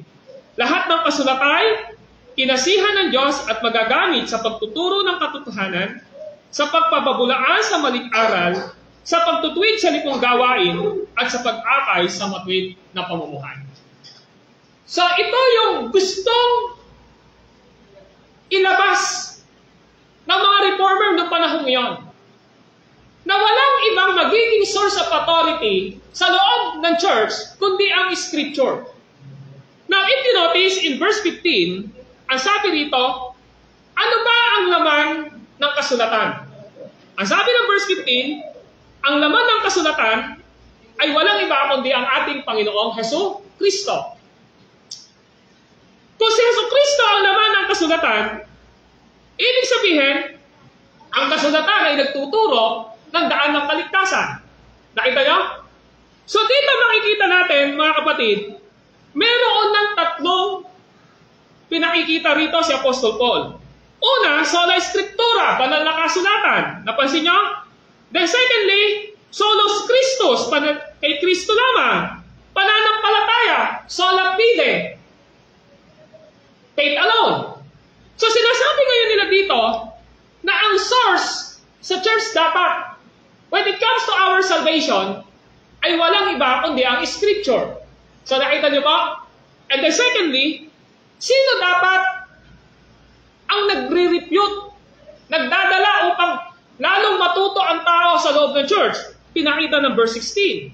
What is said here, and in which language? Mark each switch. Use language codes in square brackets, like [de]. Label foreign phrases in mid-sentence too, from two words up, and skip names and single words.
[tl] Lahat ng kasulatay, kinasihan ng Diyos at magagamit sa pagtuturo ng katotohanan, sa pagpapabulaan sa maling aral, sa pagtutuwid sa lipong gawain, at sa pag-akay sa matuwid na pamumuhay. So ito yung gustong ilabas ng mga reformer ng panahon ngayon, na walang ibang magiging [en] source of authority [tl] sa loob ng church kundi ang Scripture. [en] Now, if you notice in verse 15, [tl] ang sabi rito, ano ba ang laman ng kasulatan? Ang sabi ng verse 15, ang laman ng kasulatan ay walang iba kundi ang ating Panginoong Hesus Kristo. Kung si Hesus Kristo ang laman ng kasulatan, ibig sabihin, ang kasulatan ay nagtuturo ng daan ng kaligtasan. Nakita niyo? So dito makikita natin, mga kapatid, meron ng tatlong pinakikita rito si Apostol Paul. [la] Una, sola scriptura, [tl] banal na kasulatan. Napansin niyo? [en] Then secondly, [la] solos Christus, [tl] kay Kristo lamang. Pananampalataya, [la] sola fide, [en] faith alone. [tl] So sinasabi ngayon nila dito na ang source sa church dapat, [en] when it comes to our salvation, [tl] ay walang iba kundi ang Scripture. So nakita niyo ba? [en] And then secondly, [tl] sino dapat ang nagre-refute, nagdadala upang lalong matuto ang tao sa loob ng church? Pinakita ng verse 16.